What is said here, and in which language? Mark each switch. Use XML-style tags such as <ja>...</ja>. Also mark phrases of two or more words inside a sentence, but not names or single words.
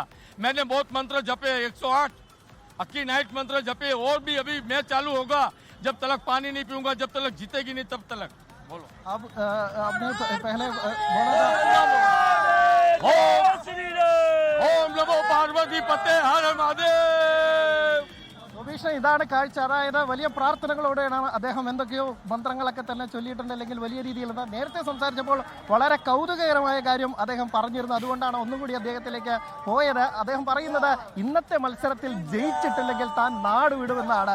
<hi>मैंने बहुत मंत्र जपे, 108 अक्की नाइट मंत्र जपे, और भी अभी मैच चालू होगा। जब तक पानी नहीं पीऊंगा, जब तक जीतेगी नहीं, तब तक। बोलो। अब आपने पहले बोला था ओम नमो पार्वती पते हर महादेव।</hi> <ml>ഗോപീഷ്ണ, ഇതാണ് കാഴ്ച. അതായത് വലിയ പ്രാർത്ഥനകളോടെയാണ് അദ്ദേഹം എന്തൊക്കെയോ മന്ത്രങ്ങളൊക്കെ തന്നെ ചൊല്ലിയിട്ടുണ്ട്. അല്ലെങ്കിൽ വലിയ രീതിയിൽ നേരത്തെ സംസാരിച്ചപ്പോൾ വളരെ കൗതുകകരമായ കാര്യം അദ്ദേഹം പറഞ്ഞിരുന്നു. അതുകൊണ്ടാണ് ഒന്നും കൂടി അദ്ദേഹത്തിലേക്ക് പോയത്. അദ്ദേഹം പറയുന്നത് ഇന്നത്തെ മത്സരത്തിൽ ജയിച്ചിട്ടില്ലെങ്കിൽ താൻ നാട് വിടുമെന്നാണ്.</ml>